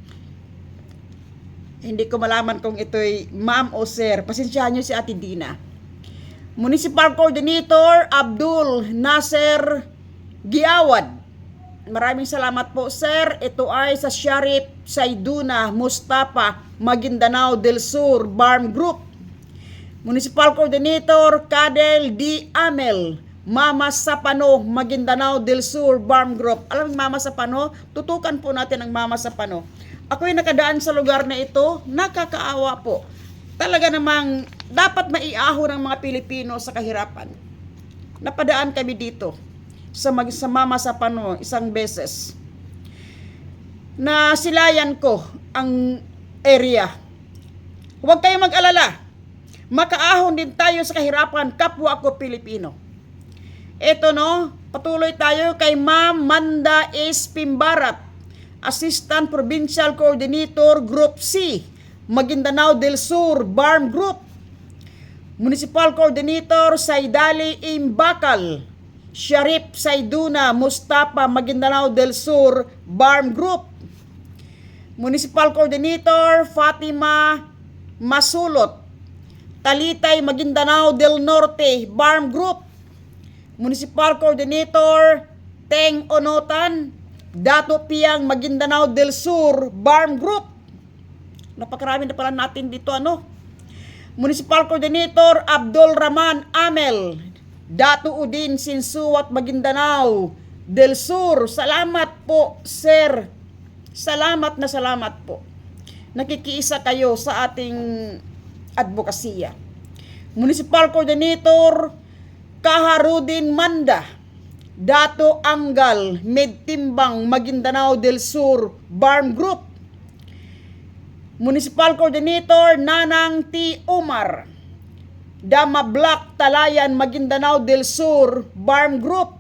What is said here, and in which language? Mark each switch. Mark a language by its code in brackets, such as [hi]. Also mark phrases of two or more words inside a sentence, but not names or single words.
[tl] Hindi ko malaman kung ito'y ma'am o sir. Pasensyahan nyo si Ate Dina. [en] Municipal Coordinator [tl] Abdul Nasser Giawad. Maraming salamat po, sir. Ito ay sa Sharif Saiduna Mustafa, Maguindanao del Sur, Barm Group. [en] Municipal Coordinator [tl] Kadel D. Amel, Mama Sapano, Maguindanao del Sur, Barm Group. Alam mo Mama Sapano? Tutukan po natin ang Mama Sapano. Ako'y nakadaan sa lugar na ito, nakakaawa po. Talaga namang dapat maiahon ng mga Pilipino sa kahirapan. Napadaan kami dito sa Mama Sapano isang beses. Nasilayan ko ang area. Huwag kayong mag-alala. Makaahon din tayo sa kahirapan, kapwa ko Pilipino. Ito no, patuloy tayo kay Ma'am Manda S. Pimbarat, [en] Assistant Provincial Coordinator Group C, [tl] Maguindanao del Sur, Barm Group. [en] Municipal Coordinator [tl] Saidali Imbakal, Sharif Saiduna Mustafa, Maguindanao del Sur, Barm Group. [en] Municipal Coordinator [tl] Fatima Masulot, Talitay, Maguindanao del Norte, Barm Group. [en] Municipal Coordinator [tl] Teng Onotan, Dato Piang, Maguindanao del Sur, Barm Group. Napakarami na pala natin dito, ano? [en] Municipal Coordinator [tl] Abdul Rahman Amel, Dato Udin Sinsuat, Maguindanao del Sur. Salamat po, sir. Salamat na salamat po. Nakikiisa kayo sa ating advokasya. [en] Municipal Coordinator [tl] Kaharudin Manda, Dato Anggal, Medtimbang, Maguindanao del Sur, Barm Group. [en] Municipal Coordinator [tl] Nanang T. Umar, Dama Black, Talayan, Maguindanao del Sur, Barm Group.